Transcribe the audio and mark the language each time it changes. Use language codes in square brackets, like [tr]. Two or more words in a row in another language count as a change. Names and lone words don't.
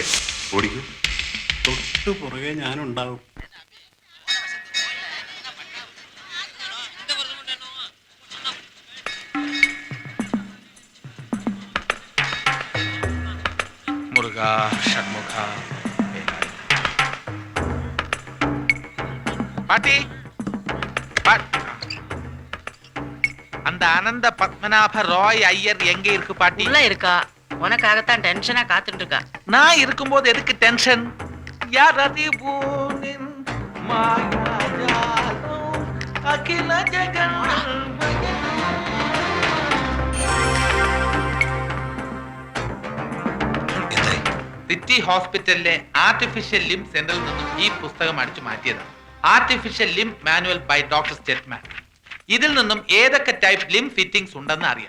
[ml] ഓടിക്കൂ, തൊട്ടു പുറകെ ഞാനുണ്ടാവും. [ta] മുരുക ഷൺമുഖ பாட்டி அந்த அனந்த பத்மநாப ராய் ஐயர் எங்க இருக்கு பாட்டி? உள்ள இருக்கா? உனக்காகத்தான் டென்ஷனா காத்துட்டு இருக்கா. நான் இருக்கும்போது எதுக்கு டென்ஷன்? யார் அறிவோனின் மாயாஜாலம் அகில ஜெகன். [ml] സിറ്റി ഹോസ്പിറ്റലിലെ [en] artificial limb [ml] സെന്ററിൽ നിന്നും ഈ പുസ്തകം അടിച്ചു മാറ്റിയതാണ്. ആർട്ടിഫിഷ്യൽ ലിം മാനുവൽ ബൈ ഡോക്ടർ സ്റ്റെറ്റ്മാൻ. ഇതിൽ നിന്നും ഏതൊക്കെ [en] type limb fittings [ml] ഉണ്ടെന്ന് അറിയാം.